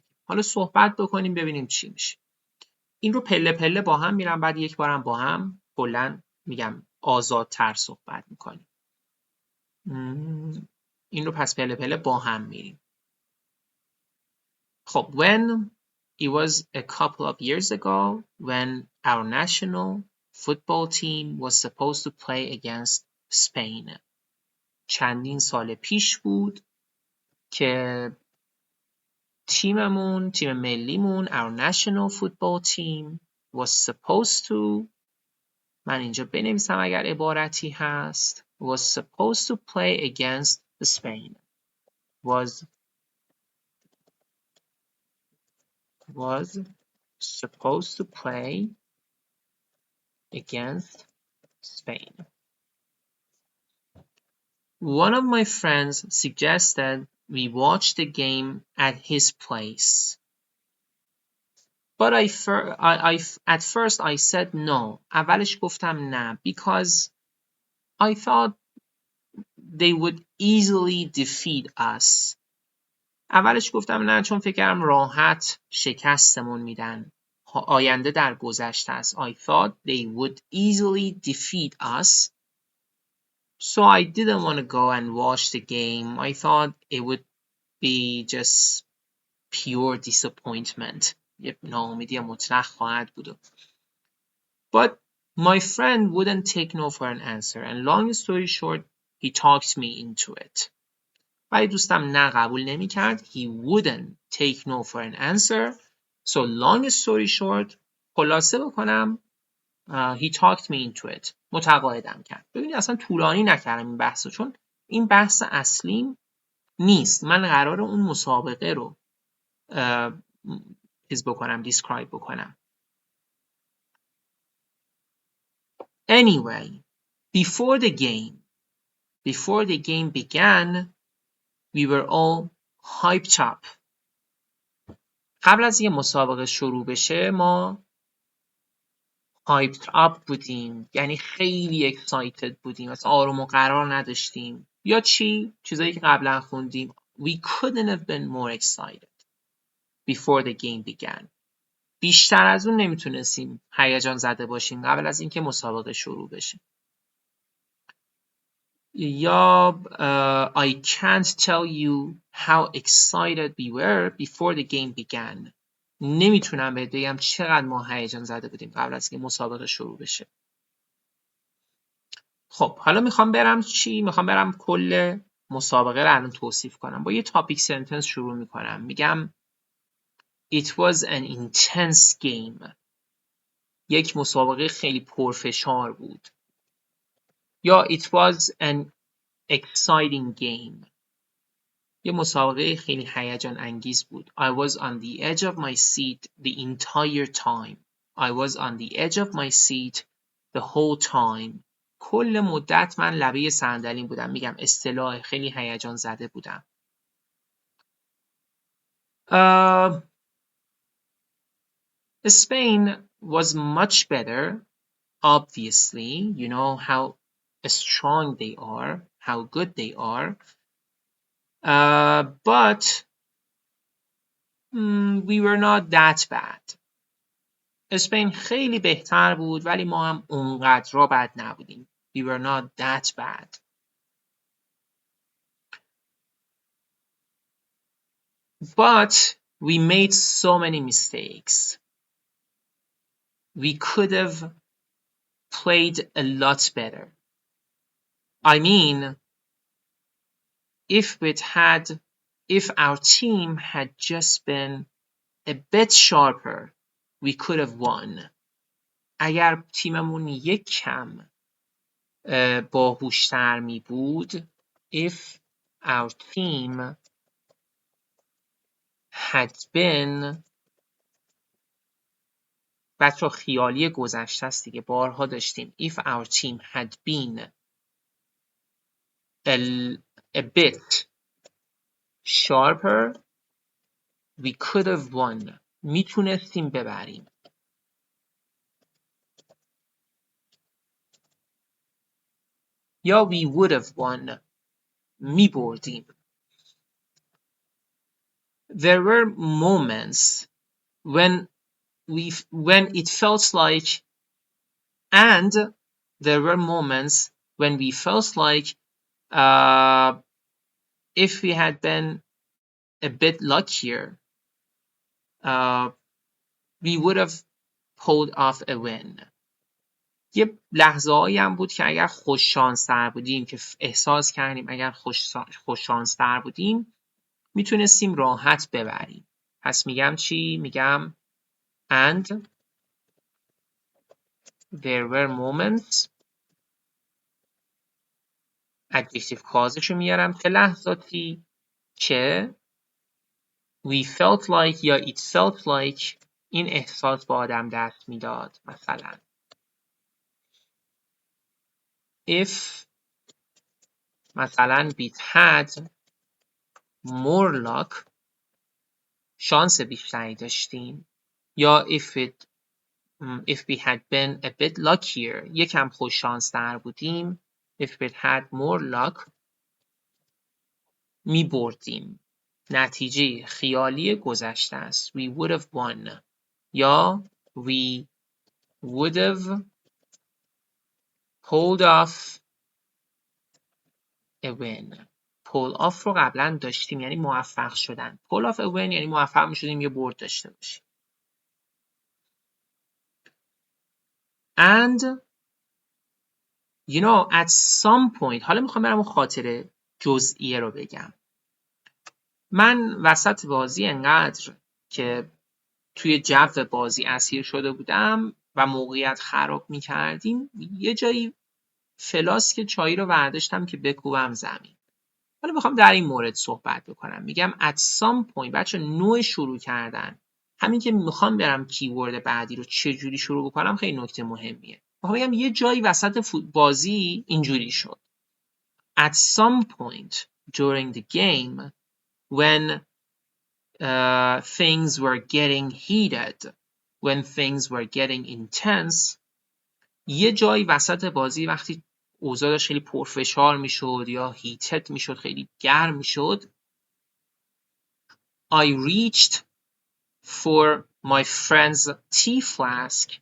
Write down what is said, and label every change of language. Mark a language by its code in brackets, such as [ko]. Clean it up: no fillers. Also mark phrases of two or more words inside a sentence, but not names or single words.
[fa] حالا صحبت بکنیم ببینیم چی میشه. این رو پله پله با هم میرم، بعد یک بارم با هم کلا میگم آزادتر صحبت میکنیم. این رو پس پله پله با هم میریم. [en] خب when it was a couple of years ago when our national football team was supposed to play against Spain. [fa] چندین سال پیش بود که تیم ملیمون [en] our national football team was supposed to، [fa] من اینجا بنویسم اگر عبارتی هست، [en] was supposed to play against Spain. was supposed to play against Spain. One of my friends suggested we watch the game at his place. But at first I said no. [fa] اولش گفتم نه [en] because I thought they would easily defeat us. [fa] اولش گفتم نه چون فکر کردم راحت شکستمون میدن. آینده در گذشته است. [en] I thought they would easily defeat us. So I didn't want to go and watch the game. I thought it would be just pure disappointment. [fa] یه ناامیدی مطلق خواهد بود. [en] But my friend wouldn't take no for an answer and long story short he talked me into it. [fa] ولی دوستم نه قبول نمی کرد. [en] He wouldn't take no for an answer. So long story short [fa] خلاصه بکنم [en] he talked me into it. [fa] متقاعدم کرد. ببینید اصلا طولانی نکردم این بحثو چون این بحث اصلیم نیست. من قراره اون مسابقه رو چیز بکنم، describe بکنم. [en] Anyway, before the game began, we were all hyped up. [fa] قبل از یه مسابقه شروع بشه ما [en] hyped up [fa] بودیم، یعنی خیلی excited بودیم، مثلا آروم و قرار نداشتیم. یا چیزایی که قبلا خوندیم [en] we couldn't have been more excited before the game began. [fa] بیشتر از اون نمیتونستیم هیجان زده باشیم قبل از اینکه مسابقه شروع بشه. [en] یا I can't tell you how excited we were before the game began. [fa] نمیتونم بهت بگم چقدر ما هیجان زده بودیم قبل از اینکه مسابقه شروع بشه. خب حالا میخوام برم کل مسابقه رو الان توصیف کنم. با یه تاپیک سنتنس شروع میکنم. [en] میگم It was an intense game. [fa] یک مسابقه خیلی پرفشار بود. [en] یا It was an exciting game. [fa] یه مسابقه خیلی هیجان انگیز بود. [en] I was on the edge of my seat the entire time. I was on the edge of my seat the whole time. [fa] کل مدت من لبه صندلیم بودم. میگم اصطلاح خیلی هیجان زده بودم. [en] Spain was much better, obviously. You know how strong they are, how good they are. But we were not that bad. [fa] اسپین خیلی بهتر بود ولی ما هم اونقدر بد نبودیم. [en] We were not that bad. But we made so many mistakes. We could have played a lot better. I mean, if our team had just been a bit sharper, we could have won. [fa] اگر تیممون یک کم باهوشتر می بود, [en] if our team had been, [fa] بچه خیالی گذشته است دیگه بارها داشتیم, [en] if our team had been a bit sharper, we could have won. [fa] میتونستیم ببریم. [en] یا we would have won. [fa] میبردیم. [en] There were moments when it felt like, and there were moments when we felt like if we had been a bit luckier, we would have pulled off a win. [fa] یه لحظه هایی هم بود که اگر خوش شانس تر بودیم, که احساس کردیم اگر خوش شانس تر بودیم میتونستیم راحت ببریم. پس میگم چی؟ میگم [en] and there were moments, adjective causes [fa] شو میارم, چه لحظاتی که [en] we felt like [fa] یا [en] it felt like [fa] این احساس با آدم دست میداد. [en] مثلا if مثلا we had more luck, [fa] شانس بیشتری داشتیم. [en] یا if we had been a bit luckier, [fa] یکم خوش شانس تر بودیم. [en] if we had more luck, [fa] می بردیم. نتیجه خیالی گذشته است. [en] we would have won. یا we would have pulled off a win. pull off [fa] رو قبلا داشتیم یعنی موفق شدن. [en] pull off a win [fa] یعنی موفق می شدیم یه برد داشته باشیم. [en] and you know at some point, [fa] حالا میخوام برم اون خاطره جزئیه رو بگم. من وسط بازی انقدر که توی جو بازی اسیر شده بودم و موقعیت خراب میکردیم, یه جایی فلاسک چایی رو برداشتم که بکوبم زمین. حالا میخوام در این مورد صحبت بکنم. [en] میگم at some point, [fa] بچه نوع شروع کردن, همین که میخوام برم کیورد بعدی رو چجوری شروع بکنم خیلی نکته مهمیه. میخوام بگم یه جایی وسط بازی اینجوری شد. [en] At some point during the game when things were getting heated, when things were getting intense, [fa] یه جایی وسط بازی وقتی اوضاع داشت خیلی پرفشار میشد یا هیتد میشد, خیلی گرم میشد, [en] I reached for my friend's tea flask.